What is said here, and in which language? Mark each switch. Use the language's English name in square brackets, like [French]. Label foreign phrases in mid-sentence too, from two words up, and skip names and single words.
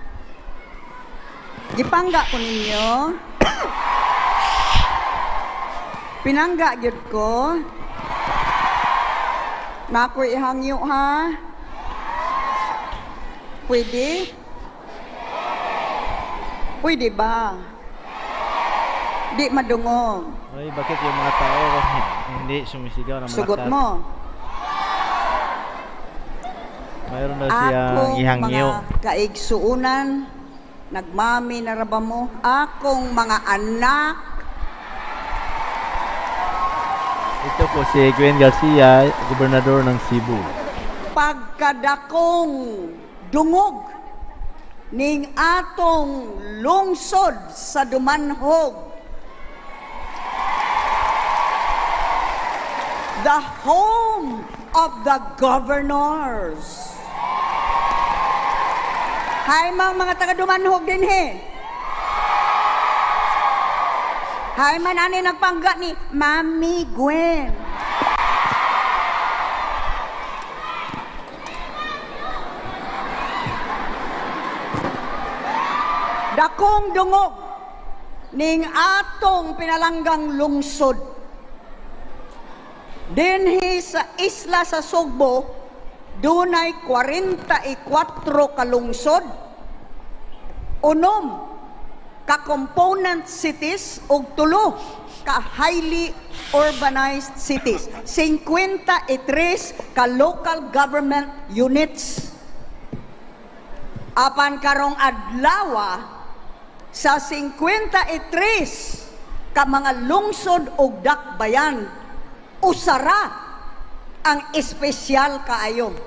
[Cebuano] Gipangga ko ninyo. Pinangga jud ko. Naku ihangyo ha? Pwede? Pwede ba? Di madungog. Ay, [Filipino] bakit yung mga tao hindi sumisigaw ng mga [Cebuano] Sugot mo. Mayroon na siyang ihangyo. Akong mga kaigsuunan, nagmami na raba mo. Akong mga anak, [Filipino] Ito po si Gwen Garcia, gobernador ng Cebu. [Cebuano] pagkadakong dungog ning atong lungsod sa Dumanhog, [English] the home of the governors. [Cebuano] Hay mga taga Dumanhog din he. Hay man ani nagpangga ni Mami Gwen. Dakong dungog ning atong pinalanggang lungsod. Dinhi sa isla sa Sugbo, dunay 44 ka lungsod, 6 ka [English] component cities [Cebuano] ug 3 ka [English] highly urbanized cities, [Cebuano] 53 ka [English] local government units. [Cebuano] Apan karong adlaw sa 53 ka mga lungsod ug dakbayan, usara ang espesyal kaayo.